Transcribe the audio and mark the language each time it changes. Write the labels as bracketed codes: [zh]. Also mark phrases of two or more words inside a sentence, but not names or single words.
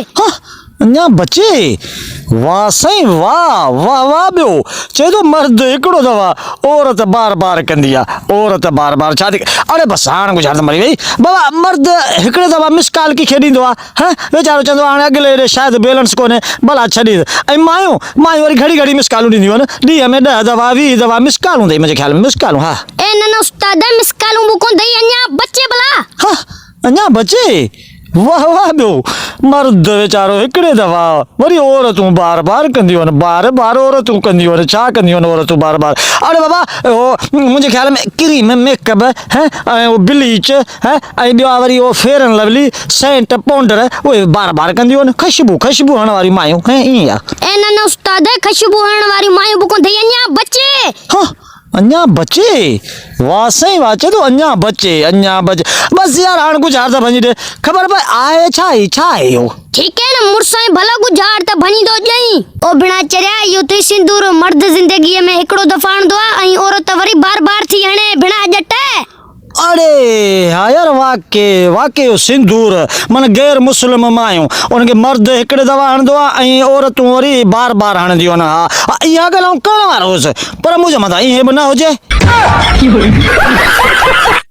[sd] हाँ अञा बचे वाह साईं वाह वाह वाह ॿियो चए थो मर्द हिकड़ो दफ़ा औरत बार बार कंदी आहे औरत बार बार छा थी अरे बसि हाणे गुजार त मरी वई बाबा मर्द हिकड़े दफ़ा [en] miss call [sd] की ॾींदो आहे हाँ वीचारो चवंदो आहे हाणे अॻिले हेॾे शायदि बैलेंस कोन्हे भला छॾी ऐं मायूं वरी घड़ी घड़ी मिस कॉलूं ॾींदियूं आहिनि ॾींहं में 10 दफ़ा 20 दफ़ा [en] miss call [sd] हूंदी मुंहिंजे ख़्याल में मिस कॉलूं। हाँ ए न उस्ताद मिस कॉलूं बुको दई अञा बचे भला। हाँ अञा बचे वाह वाह ॿियो मर्द वीचारो हिकड़े दफ़ा वरी औरतूं बार बार कंदियूं आहिनि बार बार औरतूं कंदियूं आहिनि छा कंदियूं आहिनि औरतूं बार बार। अरे बाबा उहो मुंहिंजे ख़्याल में [en] cream makeup [sd] हैं ऐं उहो ब्लीच हैं ऐं ॿियो आहे वरी उहो फेयर एंड लवली सेंट पाउडर उहे बार बार कंदियूं आहिनि खुशबू हणण वारी मायूं हैं ईअं आहे। ए न उस्ताद खुशबू हणण वारी मायूं बुको दई अञा बचे। हाँ अञा बचे वाह साईं वाह चए थो अञा बचे बस यार हाणे गुजार त भञी ॾे ख़बर पए आहे छा आहे इहो। ठीक है न मुर्साई भला गुजार त भनी दो जई ओ बिना चरिया यो ते सिंदूर मर्द जिंदगी में हिकड़ो दफा हणदो आ ऐं औरत वरी बार बार थी हणे बिना जटे। अरे हाँ यार वाकई सिंदूर मन गैर मुस्लिम मायूं उनखे मर्द हिकड़े दफ़ा हणंदो आहे ऐं औरतूं वरी बार बार हणंदियूं आहिनि। हा इहा ॻाल्हि करण वारो हुउसि पर मुंहिंजे मथां ईअं बि न हुजे।